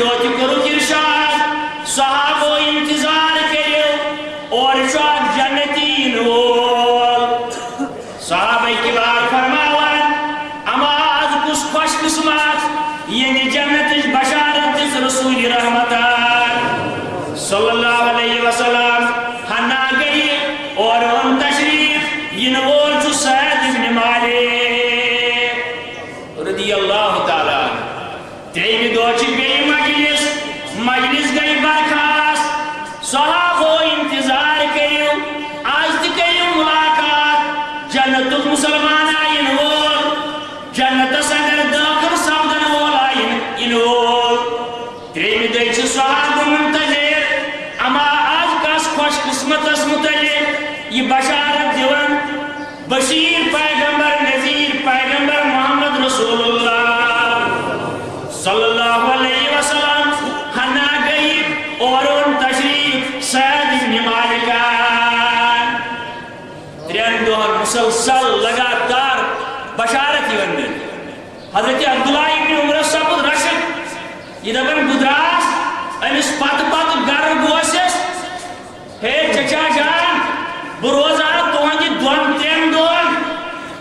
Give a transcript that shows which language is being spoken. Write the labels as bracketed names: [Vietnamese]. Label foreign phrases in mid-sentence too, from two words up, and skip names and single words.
[Kashmiri] دۄہ تہِ کوٚرُکھ ارشاد صحابو انتظار کٔرِو اورٕ چھُ اکھ جنتی یِنہٕ وول صحابہ کِبار فرماوان اما آز کُس خوش قسمت ییٚمہِ جنتٕچ بشارت دِژ رسول رحمتن [Arabic] صلی اللہ علیہ وسلم [Kashmiri] ہنا گئی اور ووٚن تشریف یِنہٕ وول چھُ سعد بن مالک [Arabic] رضی اللہ تعالیٰ [Kashmiri] ترٛیٚیمہِ دۄہ چھِ بیٚیہِ مجلس گئی برخاست صحابو انتظار کٔرِو آز تہِ کٔرِو مُلاقات جنتُک مسلمانا یِنہٕ وول جنتس اندر دٲخل سپدن وول یِنہٕ وول ترٛیٚیمہِ دۄہہِ چھِ صحابہٕ منتظر اما آز کس خوش قسمتس متعلق یہ بشارت دِوان بشیر پیغمبر نذیر پیغمبر محمد [Arabic] رسول اللہ صلی اللہ علیہ وسلم [Kashmiri] ہنا گئی اور ان تشریف سعد بن مالک ترٛٮ۪ن دۄہن مسلسل لگاتار بشارت یِوان دِنہٕ حضرت عبداللہ ابن عمر سپُد رشک یہ دپان بہٕ دراس أمِس پتہٕ گرٕ گوسس ہے چچا جان بہٕ روزٕ ہا تُہنٛدِ دۄن ترٛٮ۪ن دۄہن